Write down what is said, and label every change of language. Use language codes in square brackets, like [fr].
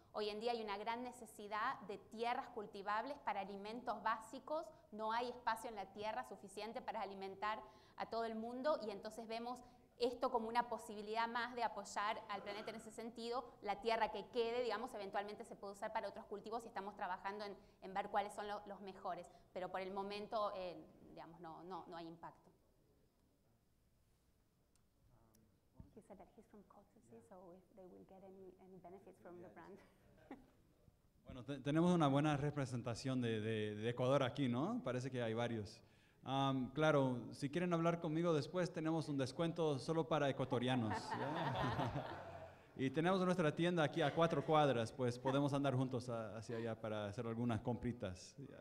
[es] Hoy en día hay una gran necesidad de tierras cultivables para alimentos básicos, no hay espacio en la tierra suficiente para alimentar a todo el mundo, y entonces vemos esto como una posibilidad más de apoyar al planeta en ese sentido. La tierra que quede, digamos, eventualmente se puede usar para otros cultivos y estamos trabajando en ver cuáles son los mejores, pero por el momento, digamos, no hay impacto. [en] He said that he's from Cotopaxi, so if they will get any benefits from the brand. [es] Bueno, tenemos una buena representación de Ecuador aquí, ¿no? Parece que hay varios. Claro, si quieren hablar conmigo después, tenemos un descuento solo para ecuatorianos. Y tenemos nuestra tienda aquí a 4 cuadras, pues podemos andar juntos hacia allá para hacer algunas compritas.